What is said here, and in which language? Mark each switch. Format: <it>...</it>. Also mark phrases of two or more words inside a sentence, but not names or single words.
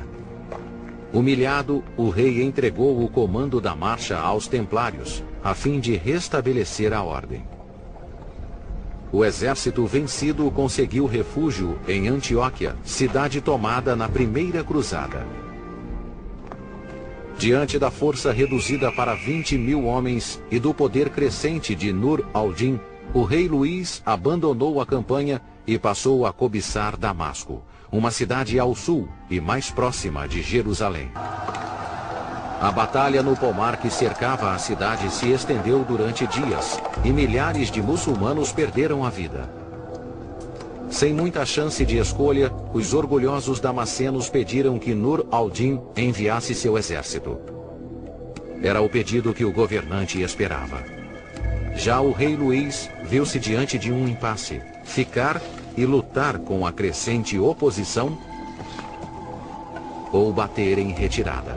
<pt>Humilhado, o rei entregou o comando da marcha aos templários, a fim de restabelecer a ordem. O exército vencido conseguiu refúgio em Antioquia, cidade tomada na primeira cruzada. Diante da força reduzida para 20 mil homens e do poder crescente de Nur al-Din, o rei Luís abandonou a campanha e passou a cobiçar Damasco, uma cidade ao sul e mais próxima de Jerusalém. A batalha no pomar que cercava a cidade se estendeu durante dias e milhares de muçulmanos perderam a vida. Sem muita chance de escolha, os orgulhosos damascenos pediram que Nur al-Din enviasse seu exército. Era o pedido que o governante esperava. Já o rei Luís viu-se diante de um impasse: ficar e lutar com a crescente oposição ou bater em retirada.</pt>